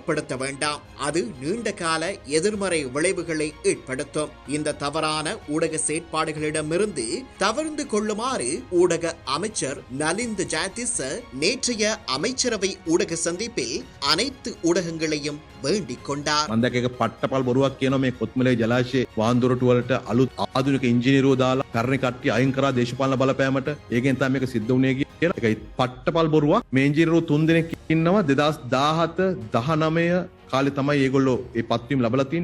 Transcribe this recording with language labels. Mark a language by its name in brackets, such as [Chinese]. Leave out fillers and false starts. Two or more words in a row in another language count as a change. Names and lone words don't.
[Tamil] அது நீண்ட கால எதிர்மறை எதிர்மறை விளைவுகளை ஏற்படுத்தும். இந்த தவறான ஊடக செயற்பாடுகளிடமிருந்து தவிர்ந்து கொள்ளுமாறு ஊடக அமைச்சர் நலிந்த ஜாயதிச நேற்றைய அமைச்சரவை ஊடக சந்திப்பில் அனைத்து ஊடகங்களையும் வேண்டிக் கொண்டார். [Sinhala] මම දැක එක පට්ටපල් බොරුවක් කියනවා මේ කොත්මලේ ජලාශයේ වාන්දොරටු වලට අලුත් ආධුනික ඉංජිනේරුවෝ දාලා කරණ කට්ටිය අයින් කරා දේශපාලන බලපෑමට ඒකෙන් තමයි මේක සිද්ධ වුණේ කියලා. ඒකයි පට්ටපල් බොරුවක්. මේ ඉංජිනේරුවෝ 3 දෙනෙක් ඉන්නවා 2017 19 කාලේ තමයි ඒගොල්ලෝ මේ පත්වීම ලැබලා තියෙන්නේ.